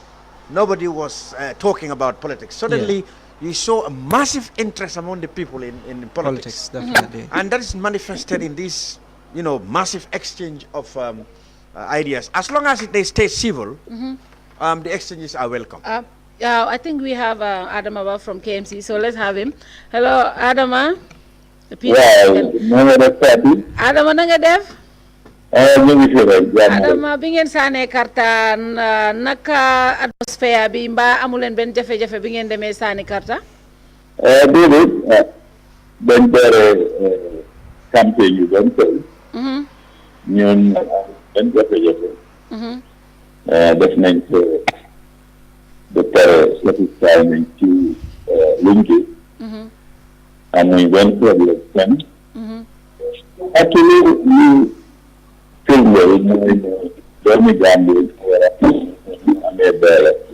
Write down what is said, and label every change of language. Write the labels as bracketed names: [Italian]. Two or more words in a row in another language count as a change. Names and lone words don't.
[English] Nobody was talking about politics. Suddenly, you saw a massive interest among the people in politics. Definitely. And that is manifested in this, massive exchange of ideas. As long as they stay civil, the exchanges are welcome. I think we have Adama from KMC, so let's have him. Hello, [Wolof] Adama. Adama, nanga def? Adama, bi ngeen saane karta naka atmosphere bi mba amulen ben jafe-jafe bi ngeen demee saani karta? Déedéet dañ doore campagne yu doon tey ñun benn jafe-jafe def nañ ko ba pare satisfy nañ ci luñ gis amuñ benn problème fenn actually ñu firnde yi mooy doomi Gambie war a amee doole